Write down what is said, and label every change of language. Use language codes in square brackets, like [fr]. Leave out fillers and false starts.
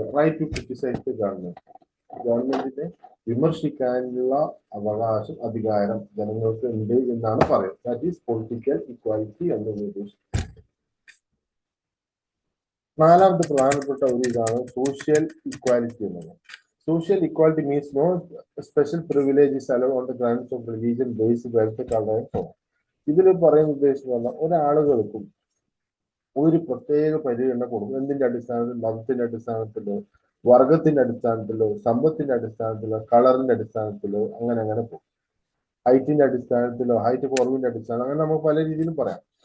[en] Right to criticise the government. [ml] ഗവൺമെന്റിനെ വിമർശിക്കാനുള്ള അവകാശം, അധികാരം ജനങ്ങൾക്ക് ഉണ്ട് എന്നാണ് പറയുന്നത്. [en] that is political equality [ml] എന്ന് ഉദ്ദേശിക്കുന്നത്. നാലാമത്തെ പ്രധാനപ്പെട്ട ഒരു ഇതാണ് സോഷ്യൽ ഈക്വാലിറ്റി എന്നത്. [en] Social equality means no special privileges allowed on the grounds of religion, race, wealth, color and so on. [ml] ഇതിൽ പറയുന്ന ഉദ്ദേശിക്കുന്ന ഒരാളുകൾക്കും ഒരു പ്രത്യേക പരിഗണന കൊടുക്കും. എന്തിന്റെ അടിസ്ഥാനത്തിൽ? മതത്തിന്റെ അടിസ്ഥാനത്തിലോ, വർഗത്തിന്റെ അടിസ്ഥാനത്തിലോ, സമ്പത്തിന്റെ അടിസ്ഥാനത്തിലോ, കളറിന്റെ അടിസ്ഥാനത്തിലോ, അങ്ങനെ പോകും. ഹൈറ്റിന്റെ അടിസ്ഥാനത്തിലോ, ഹൈറ്റ് കുറവിന്റെ അടിസ്ഥാനം, അങ്ങനെ നമുക്ക് പല രീതിയിലും പറയാം.